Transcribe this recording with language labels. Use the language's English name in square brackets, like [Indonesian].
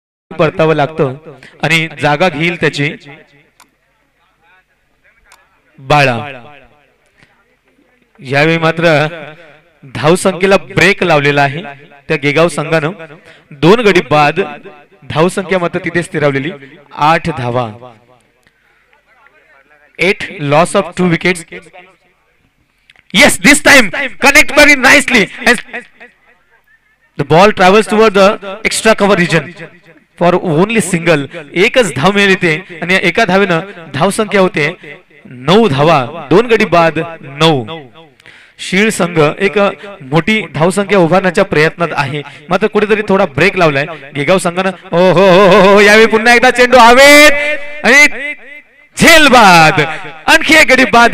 [Marathi] परतावं लागतं आणि जागा घेईल त्याची बाळा. यावेळी मात्र धावसंख्येला ब्रेक लावलेला आहे त्या गेगाव संघानं. 2 गडी बाद, धावसंख्या मात्र तिथे स्थिरावलेली 8 धावा. [English] 8 loss of 2 wickets. Yes, this time connect very nicely. The ball travels toward the extra cover region for only single. [Marathi] एकच धाव मिळते आणि एका धावेनं धावसंख्या होते 9 धावा. 2 गडी बाद 9. शीळ संघ एक मोठी धावसंख्या उभारण्याच्या प्रयत्नात आहे, मात्र कुठेतरी थोडा ब्रेक लावलाय गेगाव संघानं. हो हो हो हो यावेळी पुन्हा एकदा चेंडू हवेत आणि झेल बाद. आणखी एक गडी बाद.